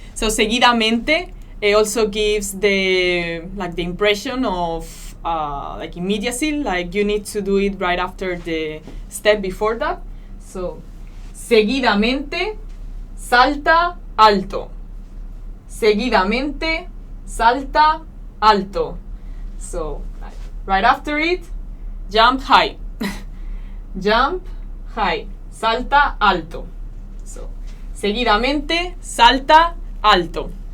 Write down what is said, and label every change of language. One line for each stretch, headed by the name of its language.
English: So seguidamente also gives the impression of like immediacy, like you need to do it right after the step before that.
Spanish: So seguidamente salta alto. Seguidamente salta alto.
English: So right after it, jump high. Jump high.
Spanish: Salta alto. So seguidamente, salta alto.